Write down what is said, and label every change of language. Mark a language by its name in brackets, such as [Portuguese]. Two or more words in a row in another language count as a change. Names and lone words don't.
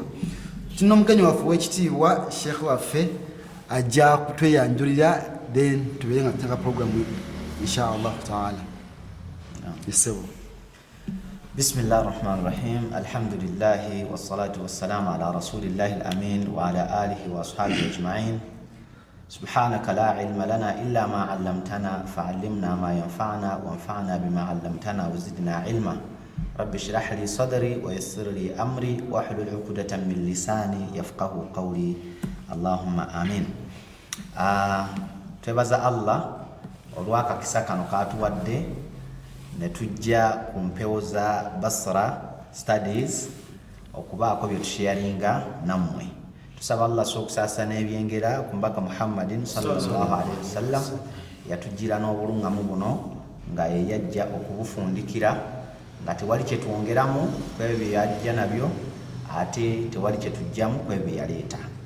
[Ganda] Tulina omugenyi waffe w'ekitiibwa Sheikh waffe ajja kutweyanjulira, then tubeere nga tutanga programu [Arabic] إن شاء الله تعالى. Yesebo. بسم الله الرحمن الرحيم الحمد لله والصلاة والسلام على رسول الله الأمين وعلى آله وأصحابه أجمعين. سبحانك لا علم لنا إلا ما علمتنا فعلمنا ما ينفعنا وانفعنا بما علمتنا وزدنا علما. رب اشرح لي صدري ويسر لي أمري واحلل عقدة من لساني يفقه قولي اللهم آمين. [Ganda] Twebaza Allah olwaka kisakano katuwadde ne tujja ku mpewo za Basra Studies okubaako bye tusharinga nammwe. Tusaba Allah sokusasa n'ebyengera kumbaka Muhammadin [Arabic] صلى الله عليه وسلم [Ganda] yatujira n'obulungamu buno nga yajja okubufundikira nga tewali kye twongeramu kwebyo yajja nabyo ate tewali kye tujjamu kwebyo yaleeta.